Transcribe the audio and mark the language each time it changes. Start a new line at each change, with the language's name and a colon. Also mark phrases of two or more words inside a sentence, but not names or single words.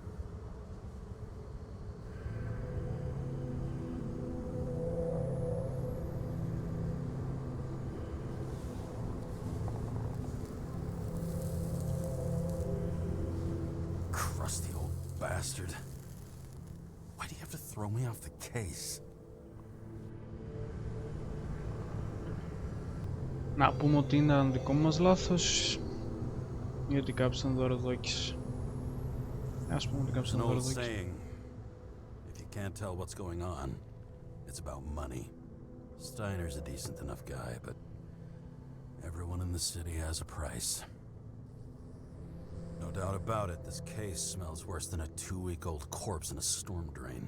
English: Crusty old bastard. Why do you have to throw me off the case?
Greek: Να πούμε ότι είναι δικό μας λάθος ή ότι κάποιος ήταν δωροδόκης. Ας πούμε ότι κάποιος
English: It's an
Greek: ήταν
English: old
Greek: δωροδόκης.
English: saying. If you can't tell what's going on, it's about money. Steiner's a decent enough guy, but everyone in the city has a price. No doubt about it, this case smells worse than a 2-week-old corpse in a storm drain.